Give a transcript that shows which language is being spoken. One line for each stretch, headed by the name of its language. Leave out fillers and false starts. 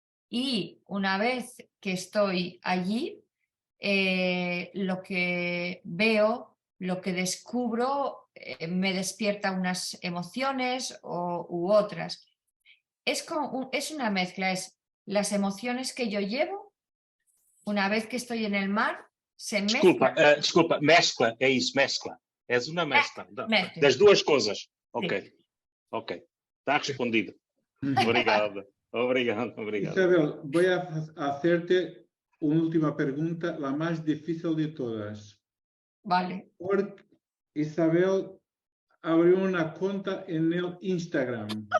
Spanish: Y una vez que estoy allí, lo que veo, lo que descubro, me despierta unas emociones u otras. Es una mezcla, es las emociones que yo llevo, una vez que estoy en el mar, se mezcla.
Portuguese: Desculpa, mescla, é isso, mescla. És uma mescla das duas coisas. Ok,
Spanish: Sí.
Portuguese: ok. Está respondido. Obrigado.
Spanish: Isabel, voy a hacerte una última pregunta, la más difícil de todas. Vale. Porque Isabel abrió una cuenta en el Instagram.